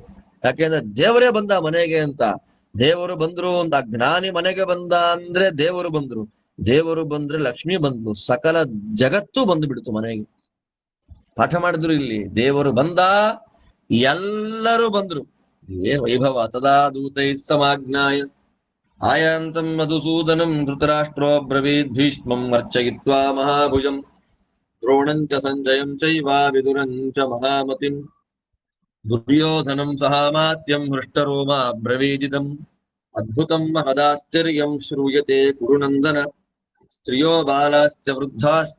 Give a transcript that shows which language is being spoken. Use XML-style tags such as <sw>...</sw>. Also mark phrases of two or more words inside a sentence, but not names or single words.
<kn>ಯಾಕೆಂದ್ರೆ ದೇವರೇ ಬಂದ ಮನೆಗೆ ಅಂತ. ದೇವರು ಬಂದ್ರು ಅಂತ, ಜ್ಞಾನಿ ಮನೆಗೆ ಬಂದ ಅಂದ್ರೆ ದೇವರು ಬಂದ್ರು. ದೇವರು ಬಂದ್ರೆ ಲಕ್ಷ್ಮಿ ಬಂದ್ಲು, ಸಕಲ ಜಗತ್ತು ಬಂದು ಬಿಡ್ತು ಮನೆಗೆ. ಪಾಠ ಮಾಡಿದ್ರು ಇಲ್ಲಿ, ದೇವರು ಬಂದ, ಎಲ್ಲರೂ ಬಂದ್ರು. ಏನ್ ವೈಭವ!</kn> <sa>ಸದಾ ದೂತೈ ಸಮಾಜ್ಞಾಯ ಆಯಾಂತಂ ಮಧುಸೂದನಂ ಧೃತರಾಷ್ಟ್ರೋ ಬ್ರವೀದ್ ಭೀಷ್ಮಂ ಅರ್ಚಯಿತ್ವಾ ಮಹಾಭುಜಂ ದ್ರೋಣಂಚ ಸಂಜಯಂ ಚೈವ ವಿದುರಂಚ ಮಹಾಮತಿಂ ದುರ್ಯೋಧನಂ ಸಹಾಮಾತ್ಯಂ ಹೃಷ್ಟರೋಮ ಬ್ರವೀದಿದಂ ಅದ್ಭುತಂ ಮಹದಾಶ್ಚರ್ಯಂ ಶ್ರೂಯತೆ ಕುರುನಂದನ ಸ್ತ್ರಿಯೋ ಬಾಲಾಶ್ಚ ವೃದ್ಧಾಶ್ಚ</sa>